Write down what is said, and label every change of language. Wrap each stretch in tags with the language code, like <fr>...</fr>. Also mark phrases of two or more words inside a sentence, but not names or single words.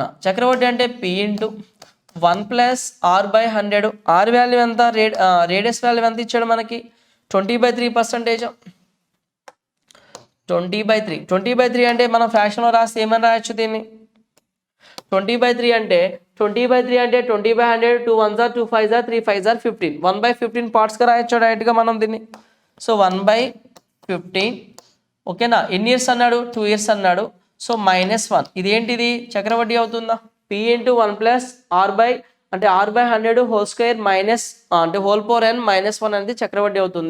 <te>చక్రవడ్డీ అంటే P × 1 + R/100. R వాల్యూ ఎంత,</te> <en>radius value</en> <te>ఎంత ఇచ్చాడు మనకి, 20/3%. 20/3 అంటే మనం ఫ్యాక్షన్లో రాసి ఏమని రాయొచ్చు దీన్ని, 20/3 అంటే 20/100</te> <en>2 1s are 2 5s are 3 5s are 15.</en> <te>1/15 పార్ట్స్గా రాయొచ్చు డైరెక్ట్గా మనం దీన్ని. సో 1/15, ఓకేనా. ఎన్ని ఇయర్స్ అన్నాడు, 2 ఇయర్స్ అన్నాడు. సో -1 ఇదేంటిది చక్రవడ్డీ అవుతుందా. P × 1 + R/100</te> <en>whole square minus</en> <te>అంటే</te> <en>whole power</en> <te>n -1 అనేది చక్రవడ్డీ అవుతుంది.</te>